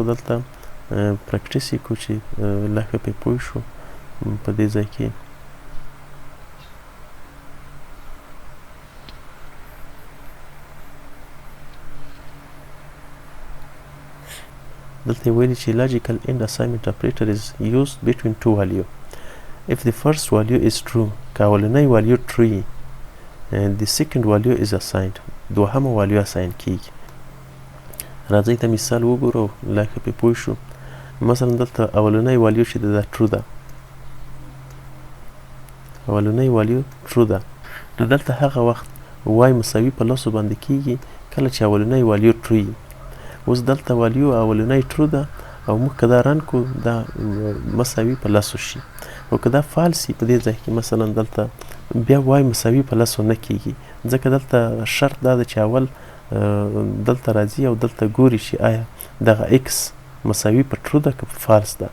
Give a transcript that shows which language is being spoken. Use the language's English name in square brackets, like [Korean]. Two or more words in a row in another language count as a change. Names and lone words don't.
[Pashto] دلته پریکټیس یې کوو چې لا ښه پرې پوه شو. په دې ځای کې دلته ویلي چې [English] logical end assignment operator is used between two value. If the first value is true، [Pashto] که اولنی [English] value true [Pashto] وي، [English] the second value is assigned، [Pashto] دوهمه [English] value assign [Pashto] کیږي. راځئ ته مثال وګورو لا ښه پرې پوه شو. مثلا دلته اولنی value چې ده true ده، اولنی [English] value true [Pashto] ده، نو دلته هغه وخت y مساوي په لاسو باندې کیږي کله چې اولنی [English] value true [Pashto] وي. اوس دلته والیو اولنی ټرو ده او موږ که دا رن کړو دا مساوي په لسو شي، او که دا فالس وي په دې ځای کې مثلا دلته بیا وای مساوي په لسو نه کیږي، ځکه دلته شرط دا ده چې اول دلته راځي او دلته ګوري چې آیا دغه ایکس مساوي په ټرو ده که په فالس ده.